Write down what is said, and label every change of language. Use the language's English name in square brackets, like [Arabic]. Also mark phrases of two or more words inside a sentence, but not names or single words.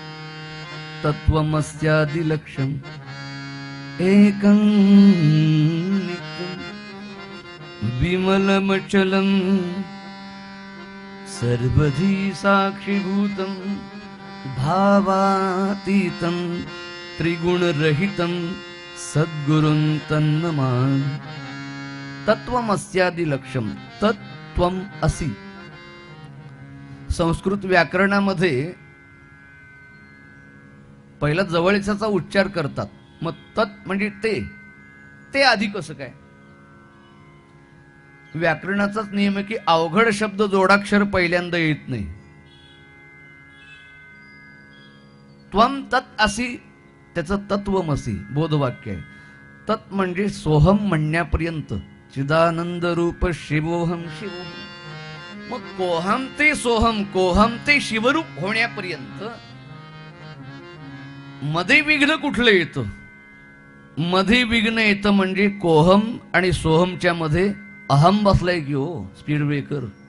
[Sanskrit] तत्वमस्यादिलक्ष्यम् एकं नित्यं विमलमचलं सर्वधी साक्षीभूतं भावातीतं त्रिगुणरहितं सद्गुरुं तन्नमामि. तत्वमस्यादिलक्ष्यं. तत्त्वम असि. [Marathi] संस्कृत व्याकरणामध्ये पहिला जवळच्याचा उच्चार करतात, मग तत् म्हणजे ते आधी कसं काय? व्याकरणाचाच नियम आहे की अवघड शब्द जोडाक्षर पहिल्यांदा येत नाही. [Sanskrit] त्वम तत् असि, [Marathi] त्याचं तत्वमसी बोधवाक्य आहे. तत् म्हणजे सोहम म्हणण्यापर्यंत, [Sanskrit] चिदानंद रूप शिवोहम शिवोहम. [Marathi] मग कोहम ते सोहम, कोहम ते शिवरूप होण्यापर्यंत मध्ये विघ्न कुठलं येतं? मध्ये विघ्न येतं म्हणजे कोहम आणि सोहमच्या मध्ये अहम बसलाय की हो, [English] speed breaker.